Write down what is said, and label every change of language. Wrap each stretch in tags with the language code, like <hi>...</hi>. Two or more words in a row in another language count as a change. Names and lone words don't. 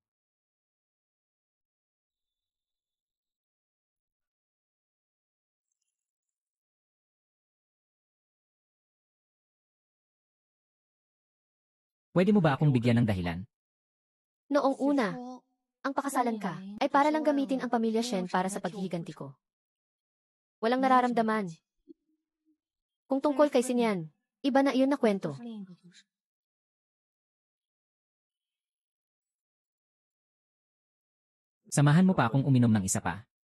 <tl>Pwede mo ba akong bigyan ng dahilan? Noong una, ang pakasalan ka ay para lang gamitin ang pamilya Shen para sa paghihiganti ko. Walang nararamdaman. Kung tungkol kay Sinyan, iba na iyon na kwento.</tl> <zh>是另一个故事。</zh> <tl>Samahan mo pa akong uminom ng isa pa.</tl>